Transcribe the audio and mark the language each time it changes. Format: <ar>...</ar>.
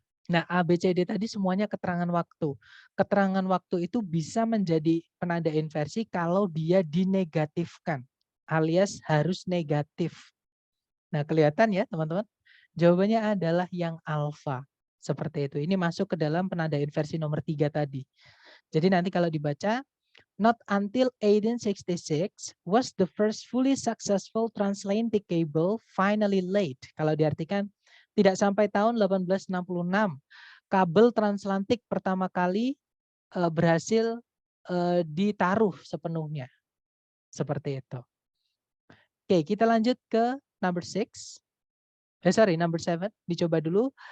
<id>Nah, A, B, C, D tadi semuanya keterangan waktu. Keterangan waktu itu bisa menjadi penanda inversi kalau dia dinegatifkan, alias harus negatif. Nah, kelihatan ya teman-teman? Jawabannya adalah yang alfa. Seperti itu. Ini masuk ke dalam penanda inversi nomor 3 tadi. Jadi nanti kalau dibaca,</id> <en>not until 1866 was the first fully successful transatlantic cable finally laid.</en> <id>Kalau diartikan, tidak sampai tahun 1866 kabel transatlantik pertama kali berhasil ditaruh sepenuhnya. Seperti itu. Oke, kita lanjut ke number 6. Number 7. Dicoba dulu.</id>